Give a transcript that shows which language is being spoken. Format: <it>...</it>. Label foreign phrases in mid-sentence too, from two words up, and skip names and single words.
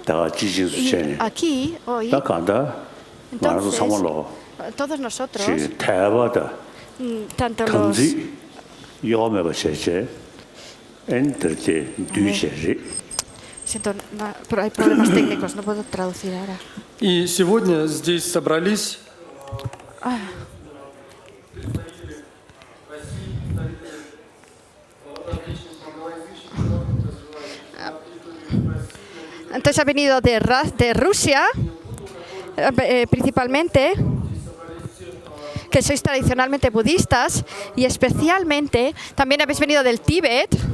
<es>Y aquí, hoy, entonces, todos nosotros, tanto los... Siento, pero hay problemas técnicos, no puedo traducir ahora.</es> <ru>И сегодня здесь собрались</ru> <es>Entonces ha venido de Rusia, principalmente, que sois tradicionalmente budistas, y especialmente también habéis venido del Tíbet,</es>